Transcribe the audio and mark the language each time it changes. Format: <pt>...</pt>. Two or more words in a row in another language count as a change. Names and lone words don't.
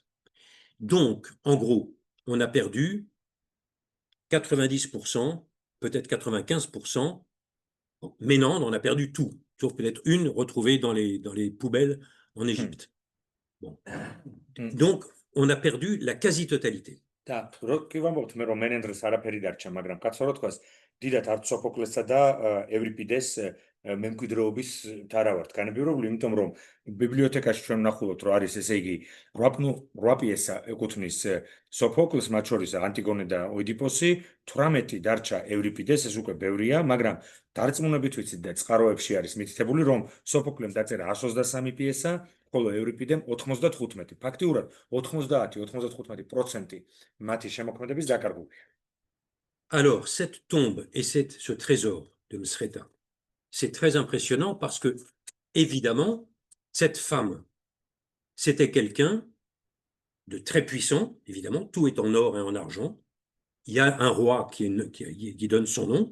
<fr>Donc, en gros, on a perdu 90%, peut-être 95%. Ménandre, on a perdu tout, sauf peut-être une retrouvée dans les poubelles en Égypte. Bon. Donc, on a perdu la quasi-totalité.</fr> <ka>და როკი ვამბობთ მე რომ მენენდრეს არაფერი დარჩა, მაგრამ კაცო რო თქვას, დიდად არც სოფოკლესსა და ევრიპიდეს მემკვიდრეობის არა ვართ განებივრებული, იმიტომ რომ ბიბლიოთეკაში ჩვენ ვნახულობთ, რომ არის ესე იგი 8 პიესა ეკუთვნის სოფოკლეს, მათ შორის ანტიგონე და ოიდიპოსი, 18 დარჩა ევრიპიდეს, ეს უკვე ბევრია, მაგრამ დარწმუნებით ვიცით და წყაროებში არის მითითებული, რომ სოფოკლემ დაწერა 123 პიესა, ხოლო ევრიპიდემ 95. Ფაქტიურად 90-95% მათი შემოქმედების დაკარგულია.</ka> <fr>Alors, cette tombe et ce trésor de Mskheta, c'est très impressionnant parce que, évidemment, cette femme, c'était quelqu'un de très puissant, évidemment, tout est en or et en argent. Il y a un roi qui donne son nom.</fr>